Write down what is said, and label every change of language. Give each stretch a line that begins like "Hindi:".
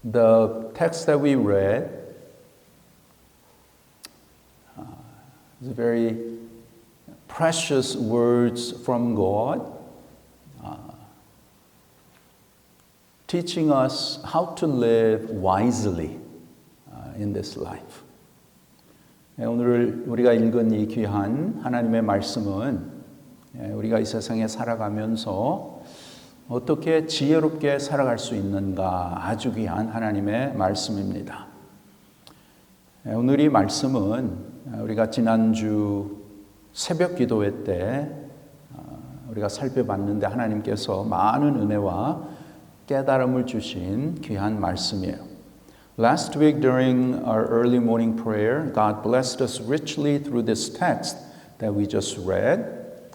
English: The text that we read is very precious words from God, teaching us how to live wisely in this life.
Korean: 오늘 우리가 읽은 이 귀한 하나님의 말씀은 우리가 이 세상에 살아가면서 어떻게 지혜롭게 살아갈 수 있는가 아주 귀한 하나님의 말씀입니다. 오늘 이 말씀은 우리가 지난주 새벽 기도회 때 우리가 살펴봤는데 하나님께서 많은 은혜와 깨달음을 주신 귀한 말씀이에요.
English: Last week during our early morning prayer, God blessed us richly through this text that we just read.